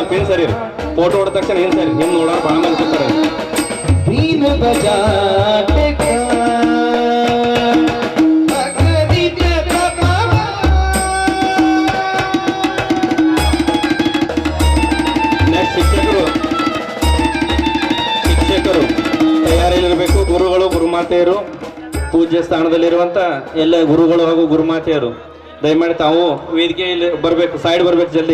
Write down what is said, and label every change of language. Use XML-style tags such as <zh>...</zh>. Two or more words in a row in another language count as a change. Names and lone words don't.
<kn>ಸರಿ ಫೋಟೋ ಹೊಡೆದ ತಕ್ಷಣ ಹಿಂದೆ ಸರಿ ಹಿಂದೆ ನೋಡೋರು ಭಾಳ ಮಂದಿ ಕೂತಾರೆ.</kn> <hi>बीन बजाते का भगरित बाबा</hi> <kn>ನೆಕ್ಸ್ಟ್ ಶಿಕ್ಷಕರು ತಯಾರಿಯಲ್ಲಿರಬೇಕು. ಗುರುಗಳು ಗುರುಮಾತೆಯರು ಪೂಜ್ಯ ಸ್ಥಾನದಲ್ಲಿರುವಂಥ ಎಲ್ಲ ಗುರುಗಳು ಹಾಗೂ ಗುರುಮಾತೆಯರು ದಯಮಾಡಿ ತಾವು ವೇದಿಕೆಯಲ್ಲಿ ಬರಬೇಕು, ಸೈಡ್ ಬರಬೇಕು ಜಲ್ದಿ.</kn>